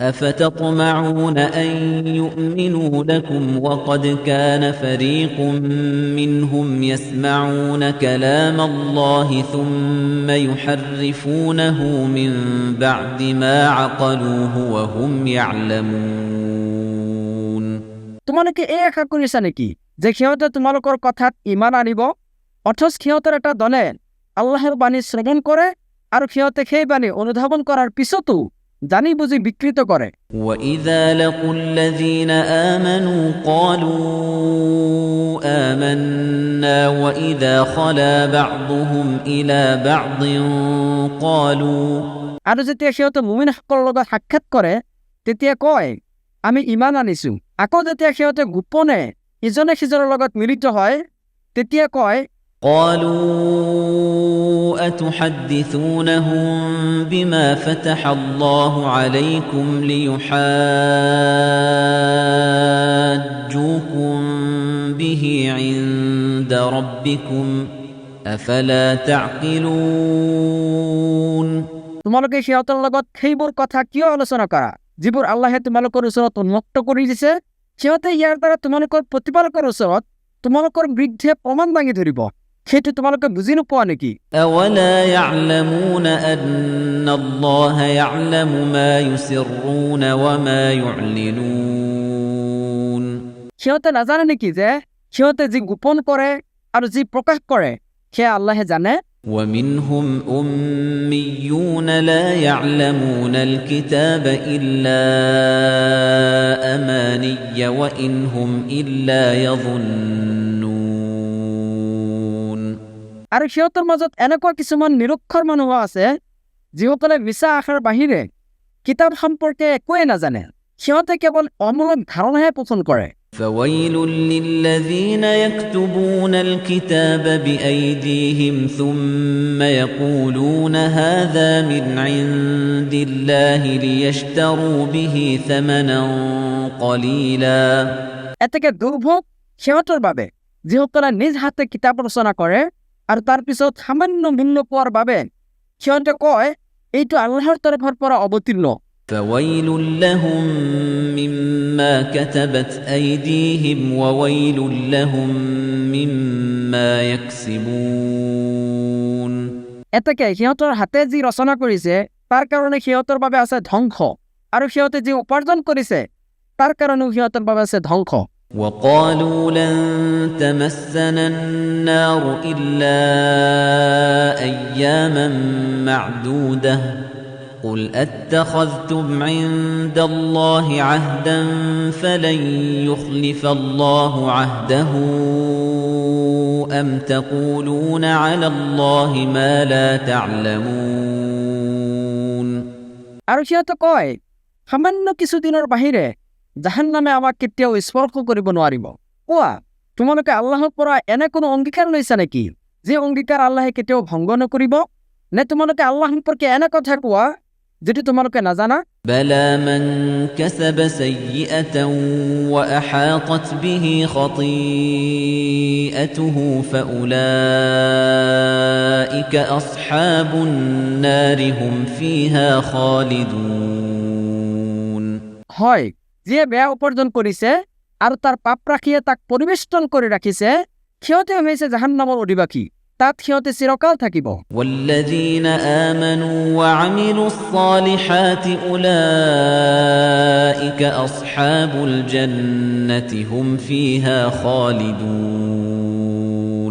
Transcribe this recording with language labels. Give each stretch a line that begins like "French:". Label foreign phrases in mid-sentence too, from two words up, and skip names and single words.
Arabic: أفتطمعون أن يؤمنوا لكم وقد كان فريق منهم يسمعون كلام الله ثم يحرفونه من بعد ما عقلوه وهم يعلمون
Assamese: তোমালোকে এই আশা কৰিছা নেকি যে সিহঁতে তোমালোকৰ কথাত ইমান আনিব অথচ সিহঁতৰ এটা দলে আল্লাহৰ বাণী শ্ৰৱণ কৰে আৰু সিহঁতে সেই বাণী অনুধাৱন কৰাৰ পিছতো জানি বুজি বিকৃত কৰে
Arabic: وَإِذَا لَقُوا الَّذِينَ آمَنُوا قَالُوا آمَنَّا وَإِذَا خَلَا بَعْضُهُمْ إِلَى بَعْضٍ قَالُوا
Assamese: আৰু যেতিয়া সিহঁতে মুমিনসকলৰ লগত সাক্ষাৎ কৰে তেতিয়া কয় আমি ইমান আনিছো আকৌ যেতিয়া সিহঁতে গোপনে ইজনে সিজনৰ লগত মিলিত হয় তেতিয়া কয়
Arabic: قالوا أتحدثونهم بما فتح الله عليكم ليحاجوكم به عند ربكم أفلا تعقلون
Assamese: তোমালোকে সিহঁতৰ লগত সেইবোৰ কথা কিয় আলোচনা কৰা যিবোৰ আল্লাহে তোমালোকৰ ওচৰত উন্মুক্ত কৰি দিছে সিহঁতে ইয়াৰ দ্বাৰা তোমালোকৰ প্ৰতিপালকৰ ওচৰত তোমালোকৰ বিৰুদ্ধে প্ৰমাণ দাঙি ধৰিব সেইটো তোমালোকে বুজি নোপোৱা নেকি
Arabic: أولا يعلمون أن الله يعلم ما يسرون وما يعلنون
Assamese: সিহঁতে নাজানে নেকি যে সিহঁতে যি গোপন কৰে আৰু যি প্ৰকাশ কৰে সেয়া আল্লাহে জানে
Arabic: ومنهم أميون لا يعلمون الكتاب إلا أماني وإن هم إلا يظنون
Assamese: আৰু সিহঁতৰ মাজত এনেকুৱা কিছুমান নিৰক্ষৰ মানুহ আছে যিসকলে মিছা আশাৰ বাহিৰে কিতাপ সম্পৰ্কে একোৱে নাজানে সিহঁতে কেৱল অমূলক ধাৰণাহে পোষণ কৰে
Arabic: فويل للذين يكتبون الكتاب بأيديهم ثم يقولون هذا من عند الله ليشتروا به ثمنا قليلا
Assamese: এতেকে দুৰ্ভোগ সিহঁতৰ বাবে যিসকলে নিজ হাতে কিতাপ ৰচনা কৰে আৰু তাৰ পিছত সামান্য মূল্য পোৱাৰ বাবে সিহঁতে কয় এইটো আল্লাহৰ তৰফৰ পৰা অৱতীৰ্ণ
Arabic: فويل لهم مما كتبت أيديهم وويل لهم مما يكسبون
Assamese: এতেকে সিহঁতৰ হাতে যি ৰচনা কৰিছে তাৰ কাৰণে সিহঁতৰ বাবে আছে ধ্বংস আৰু সিহঁতে যি উপাৰ্জন কৰিছে তাৰ কাৰণেও সিহঁতৰ বাবে আছে ধ্বংস
Arabic: وقالوا لن تمسنا النار إلا أياما معدودة قل أتخذتم عند الله عهدا فلن يخلف الله عهده أم تقولون على الله ما لا تعلمون
Assamese: আৰু সিহঁতে কয় সামান্য কিছুদিনৰ বাহিৰে জাহান্নামে আমাক কেতিয়াও স্পৰ্শ কৰিব নোৱাৰিব কোৱা তোমালোকে আল্লাহৰ পৰা এনে কোনো অংগীকাৰ লৈছা নেকি যে অংগীকাৰ আল্লাহে কেতিয়াও ভংগ নকৰিব নে তোমালোকে আল্লাহ সম্পৰ্কে এনে কথা কোৱা যেটি তোমালোকে নাজানা
Arabic: بلى من كسب سيئة وأحاطت به خطيئته فأولئك أصحاب النار هم فيها خالدون
Assamese: হয় যিয়ে বেয়া উপাৰ্জন কৰিছে আৰু তাৰ পাপ ৰাখিয়ে তাক পৰিবেষ্টন কৰি ৰাখিছে সিহঁতে হৈছে জাহান্নামৰ অধিবাসী তাত সিহঁতে চিৰকাল থাকিব
Arabic: والذين آمنوا وعملوا الصالحات أولئك أصحاب الجنة هم فيها خالدون